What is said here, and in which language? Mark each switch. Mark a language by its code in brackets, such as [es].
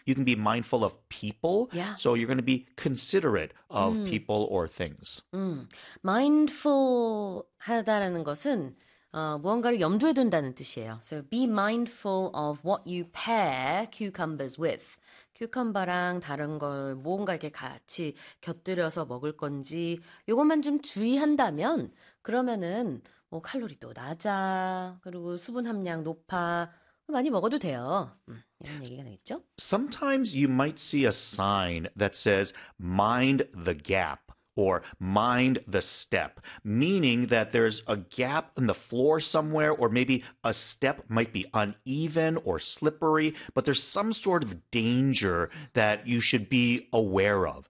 [en] You can be mindful of people. Yeah. So you're going to be considerate of people or things. [ko] Mindful 하다라는 것은 무언가를 염두에 둔다는 뜻이에요. [en] So be mindful of what you pair cucumbers with. [ko] 큐컴버랑 다른 걸 무언가 이렇게 같이 곁들여서 먹을 건지 이것만 좀 주의한다면 그러면은 뭐 칼로리도 낮아 그리고 수분 함량 높아 많이 먹어도 돼요. 이런 얘기가 되겠죠? [en] Sometimes you might see a sign that says mind the gap. Or mind the step, meaning that there's a gap in the floor somewhere, or maybe a step might be uneven or slippery, but there's some sort of danger that you should be aware of.